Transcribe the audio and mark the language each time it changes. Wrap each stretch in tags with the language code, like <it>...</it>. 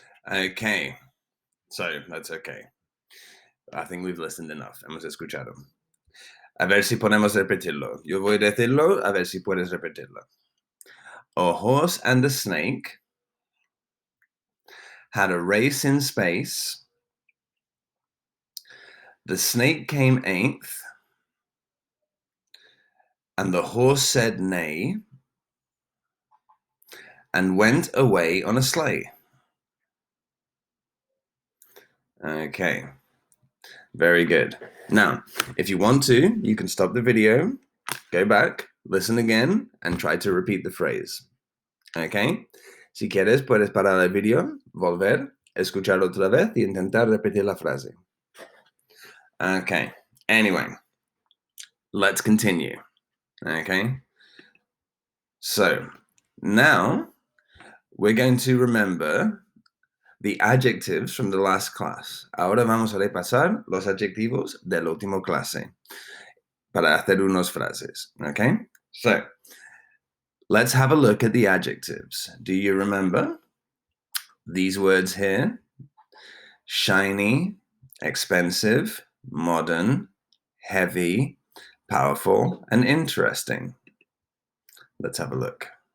<en>Okay, so that's okay. I think we've listened enough.</en> <es>Hemos escuchado. A ver si podemos repetirlo. Yo voy a decirlo, a ver si puedes repetirlo.</es> <en>A horse and a snake had a race in space. The snake came eighth, and the horse said neigh, and went away on a sleigh. Okay, very good. Now, if you want to, you can stop the video, go back, listen again, and try to repeat the phrase. Okay?</en> <es>Si quieres, puedes parar el video, volver, escucharlo otra vez y intentar repetir la frase.</es> <en>Okay, anyway, let's continue. Okay? So, now we're going to remember the adjectives from the last class.</en> <es>Ahora vamos a repasar los adjetivos del último clase para hacer unas frases.</es> <en>Okay? So, let's have a look at the adjectives. Do you remember these words here? shiny, expensive, modern, heavy, powerful, and interesting. Let's have a look.</en>